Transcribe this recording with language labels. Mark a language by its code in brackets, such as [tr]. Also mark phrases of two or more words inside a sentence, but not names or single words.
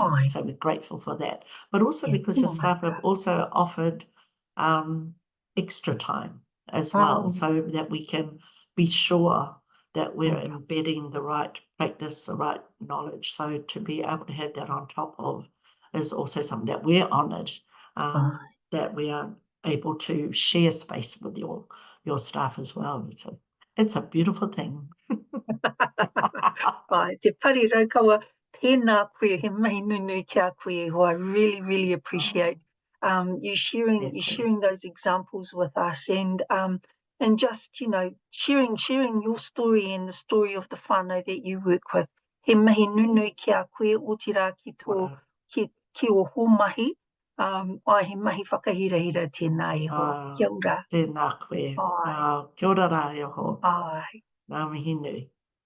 [en] And so we're grateful for that. But also because your staff have also offered extra time as well, so that we can be sure that we're embedding the right practice, the right knowledge. So to be able to have that on top of is also something that we're honoured, that we are able to share space with your staff as well. So it's a beautiful thing. [mi] Te Pareraukawa, tēnā koe, he mahi nunui kia koe, [en] who I really, really appreciate you sharing those examples with us, and just, you know, sharing your story and the story of the whānau that you work with. [mi] He mahi nunui kia koe, o te rā ki tō, ki o hō mahi, he mahi whakahirahira tēnā iho. Kia ora. Tēnā koe. Kia ora rā iho. Ngā mihi nui.